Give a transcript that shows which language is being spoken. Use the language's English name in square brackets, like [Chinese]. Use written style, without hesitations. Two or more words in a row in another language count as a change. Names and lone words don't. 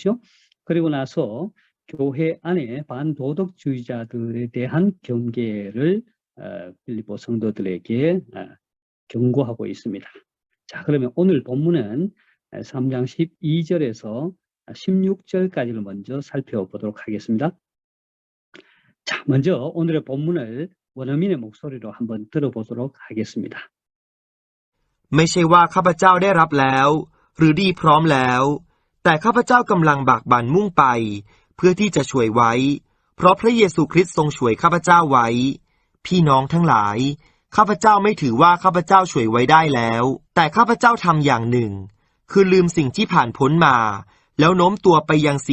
[Korean] 그리고 나서 교회 안에 반도덕주의자들에 대한 경계를 빌립보 성도들에게 경고하고 있습니다. 자, 그러면 오늘 본문은 3장 12절에서 16절까지를 먼저 살펴보도록 하겠습니다. 자, 먼저 오늘의 본문을 원어민의 목소리로 한번 들어보도록 하겠습니다. [Thai] ไม่ใช่ว่าข้าพเจ้าได้รับแล้วหรือดีพร้อมแล้วแต่ข้าพเจ้ากำลังบากบั่นมุ่งไปเพื่อที่จะช่วยไว้เพราะพระเยซูคริสต์ทรงช่วยข้าพเจ้าไว้พี่น้องทั้งหลายข้า พเจ้าไม่ถือว่าข้าพเจ้าช่วยไว้ได้แล้วแต่ข้าพเจ้าทำอย่างหนึ่งคือลืมสิ่งที่ผ่านพ้นมาแล้วโน้มตัวไปยังสิ่